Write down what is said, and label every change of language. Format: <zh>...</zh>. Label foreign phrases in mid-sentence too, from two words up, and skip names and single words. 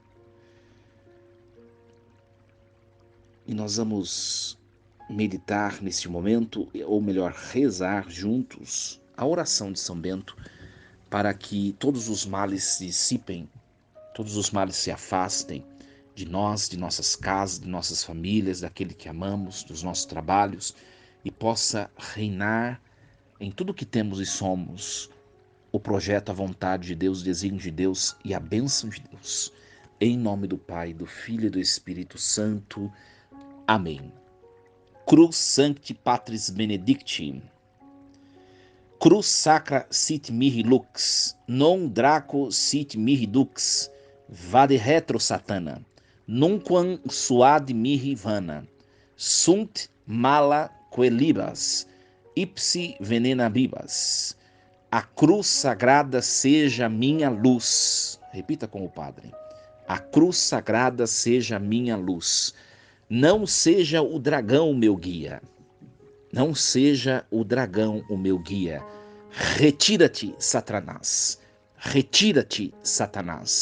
<pt>E nós vamos meditar neste momento, ou melhor, rezar juntos a oração de São Bento, para que todos os males se dissipem, todos os males se afastem de nós, de nossas casas, de nossas famílias, daquele que amamos, dos nossos trabalhos, e possa reinar em tudo que temos e somos o projeto, a vontade de Deus, o desígnio de Deus e a bênção de Deus. Em nome do Pai, do Filho e do Espírito Santo.</pt> <la>Amém. Cruz Sancti Patris Benedicti. Cruz sacra sit mihi lux, non draco sit mihi dux, vade retro satana, nunquam suade mihi vana, sunt mala coelibas, ipsi venena bibas.</la> <pt>A cruz sagrada seja minha luz. Repita com o Padre. A cruz sagrada seja minha luz. Não seja o dragão o meu guia. Não seja o dragão o meu guia. Retira-te, Satanás. Retira-te, Satanás.</pt>